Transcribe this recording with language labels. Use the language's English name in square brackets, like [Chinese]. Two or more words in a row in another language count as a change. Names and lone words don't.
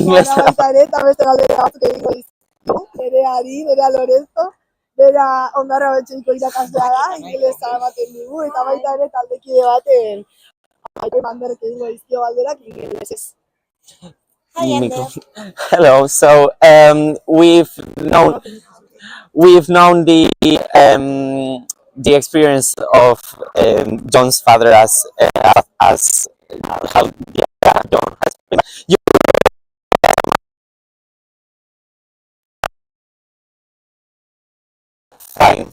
[Basque] Ingelesera. gara baita ere, eta beste galdera batzuk egingo dizkigu. Nerea Lorenzo, bera Ondarra Betxeiko irakaslea da, ingelesa ematen digu, eta baita ere taldekide baten Banderrek egingo dizkio galderak ingelesez. [English] Hi, Ander. Hello. So we've known the experience of John's father as how John has been. You fine.